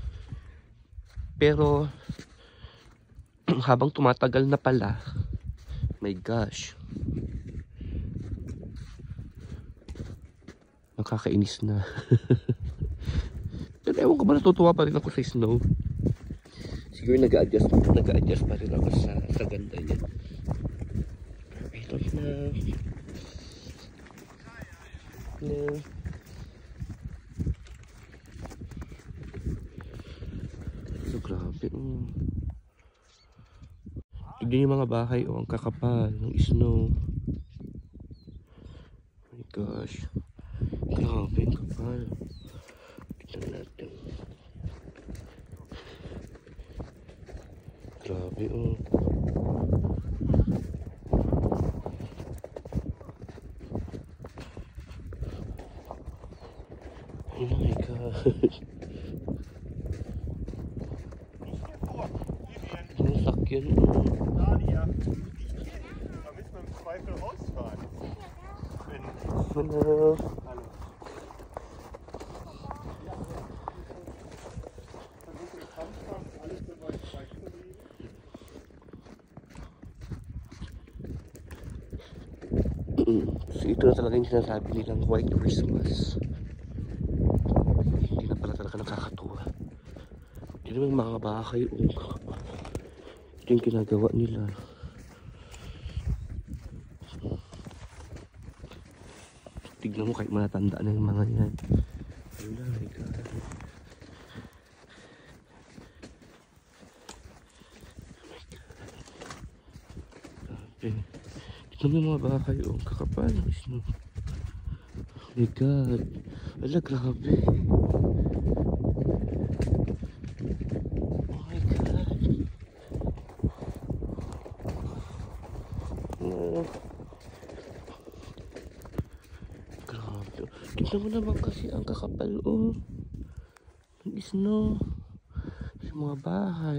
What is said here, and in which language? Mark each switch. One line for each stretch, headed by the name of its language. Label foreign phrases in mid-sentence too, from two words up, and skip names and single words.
Filipino: Pero, habang tumatagal na pala,
English: my gosh.
Filipino: Nakakainis na. Pero ewan ko ba, natutuwa pa rin ako sa snow. Siguro nag-a-adjust pa rin ako sa ganda niya.
English: I don't know. No.
Filipino: So grabe. Tignan yung mga bahay. Oh, ang kakapal ng snow.
English: Oh my gosh.
Filipino: Grabe, ang kapal. Tignan natin. Grabe, oh.
English: Oh my God.
Filipino: Ang sakyan, oh.
German: Nadia, da müssen wir im Zweifel rausfahren.
English: Hello.
German: Hallo.
Filipino: So ito na talaga yung sinasabi nilang
English: White Christmas.
Filipino: Hindi na pala talaga nakakatuwa. Hindi naman mga bahay. Ito yung ginagawa nila. Tignan mo kahit matanda na yung mga yan.
English: Oh my God. Grabe.
Filipino: Tignan mo yung mga bahay. Kakapal ng snow.
English: Oh my God.
Filipino: Ala, grabe.
English: Oh my God. No.
Filipino: Grabe. Tignan mo naman kasi ang kakapal, oh. Ang snow. Sa mga bahay.